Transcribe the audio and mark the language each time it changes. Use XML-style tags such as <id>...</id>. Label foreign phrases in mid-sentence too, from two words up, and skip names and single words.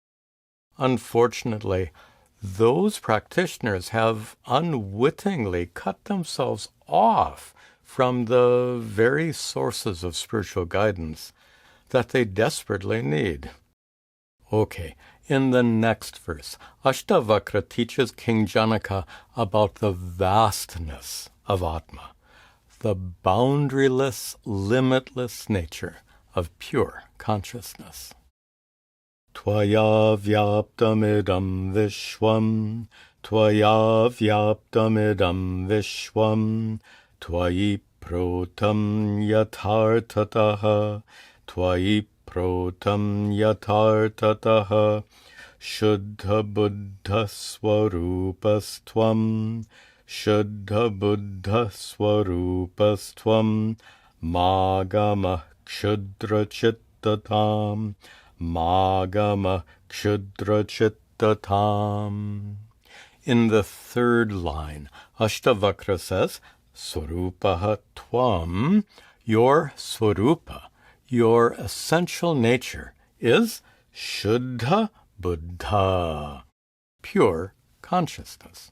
<en>Unfortunately, those practitioners have unwittingly cut themselves off from the very sources of spiritual guidance that they desperately need. Okay, in the next verse, Ashtavakra teaches King Janaka about the vastness of Atma, the boundaryless, limitless nature of pure consciousness.</en> <sa>त्वया व्याप्तमिदं विश्वं, त्वया व्याप्तमिदं विश्वं, त्वयि प्रोतं यथार्थतः, त्वयि प्रोतं यथार्थतः, शुद्ध बुद्ध स्वरूपस्त्वं, शुद्ध बुद्ध स्वरूपस्त्वं, मागम क्षुद्र चित्तताम्, मागम क्षुद्र चित्तताम्.</sa> <en>In the third line, Ashtavakra says,</en> <sa>स्वरूपः त्वं,</sa> <en>your swarupa, your essential nature, is</en> <sa>शुद्ध बुद्ध,</sa> <en>pure consciousness.</en>